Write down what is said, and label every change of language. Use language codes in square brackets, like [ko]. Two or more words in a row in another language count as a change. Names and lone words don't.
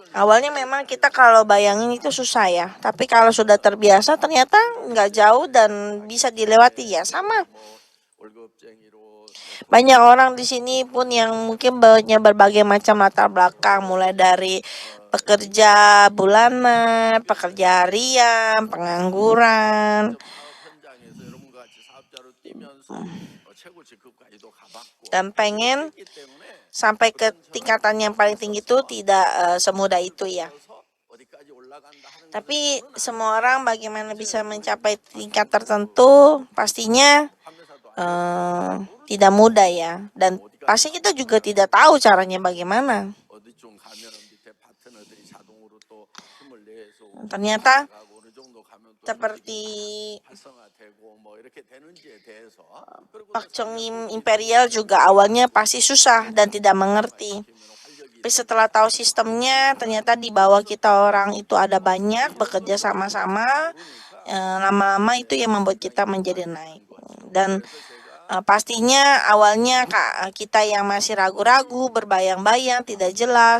[id] Awalnya memang kita kalau bayangin itu susah ya. Tapi kalau sudah terbiasa ternyata nggak jauh dan bisa dilewati ya. Sama. [ko] 뭐 월급쟁이로 [id] Banyak orang di sini pun yang mungkin punya berbagai macam latar belakang. Mulai dari pekerja bulanan, pekerja harian, pengangguran. [ko] 사업 현장에서 여러분과 같이 사업자로 뛰면서 최고 직급까지도 가봤고 [id] Dan pengen [ko] 그렇기 때문에 [id] sampai ke tingkatan yang paling tinggi itu tidak semudah itu ya. [ko] 그래서 어디까지 올라간다 하는 [id] Tapi semua orang bagaimana bisa mencapai tingkat tertentu pastinya tidak mudah ya. Dan pasti kita juga tidak tahu caranya bagaimana. [ko] 어디쯤 가면은 밑에 파트너들이 자동으로 또 힘을 내서 [id] Ternyata [ko] 가고 어느 정도 가면 또 [id] seperti [ko] 활성화되고 뭐 이렇게 되는지에 대해서 그리고 [id] Pak Chong Imperial juga awalnya pasti susah dan tidak mengerti. Tapi setelah tahu sistemnya, ternyata di bawah kita orang itu ada banyak bekerja sama-sama. Lama-lama itu yang membuat kita menjadi naik. Dan pastinya awalnya kita yang masih ragu-ragu, berbayang-bayang, tidak jelas.